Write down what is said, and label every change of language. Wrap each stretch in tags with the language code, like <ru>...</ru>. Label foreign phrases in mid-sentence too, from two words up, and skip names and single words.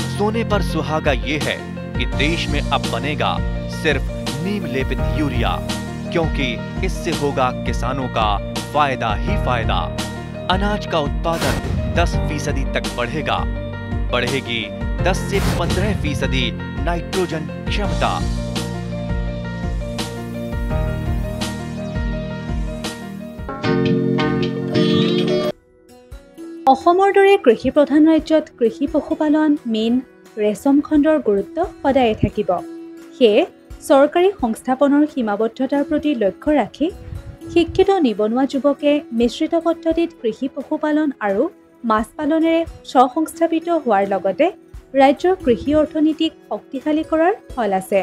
<hi>सोने पर सुहागा ये है कि देश में अब बनेगा सिर्फ नीम लेपित यूरिया, क्योंकि इससे होगा किसानों का फायदा ही फायदा। अनाज का उत्पादन 10% तक बढ़ेगा। बढ़ेगी 10 से 15% नाइट्रोजन क्षमता।</hi> <as>অসমৰ দৰে কৃষি প্ৰধান ৰাজ্যত কৃষি পশুপালন মীন ৰেচম খণ্ডৰ গুৰুত্ব সদায়ে থাকিব। সেয়ে চৰকাৰী সংস্থাপনৰ সীমাবদ্ধতাৰ প্ৰতি লক্ষ্য ৰাখি শিক্ষিত নিবনুৱা যুৱকে মিশ্ৰিত পদ্ধতিত কৃষি পশুপালন আৰু মাছ পালনেৰে স্বসংস্থাপিত হোৱাৰ লগতে ৰাজ্যৰ কৃষি অৰ্থনীতিক শক্তিশালী কৰাৰ ফল আছে।</as>